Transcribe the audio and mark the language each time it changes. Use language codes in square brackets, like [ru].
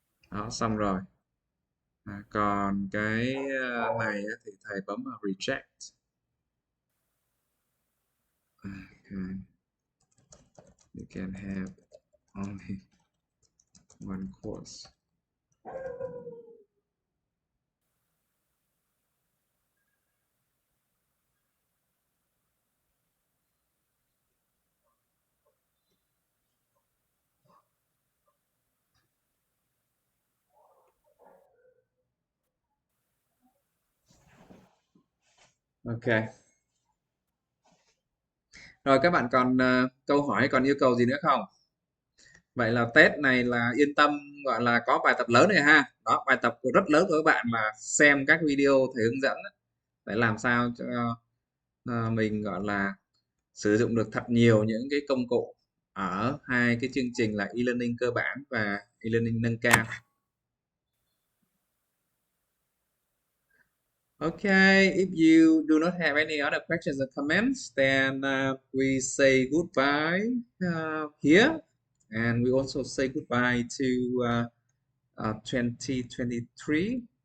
[vi] Đó, xong rồi. Còn cái này thì thầy bấm vào reject. [en] Okay. You can have only one course. Ok. [vi] Rồi các bạn còn câu hỏi, còn yêu cầu gì nữa không? Vậy là test này là yên tâm, gọi là có bài tập lớn này ha. Đó, bài tập rất lớn của các bạn là xem các video thầy hướng dẫn để làm sao cho mình gọi là sử dụng được thật nhiều những cái công cụ ở hai cái chương trình là e-learning cơ bản và e-learning nâng cao. [en] Okay, if you do not have any other questions or comments, then we say goodbye here, and we also say goodbye to 2023.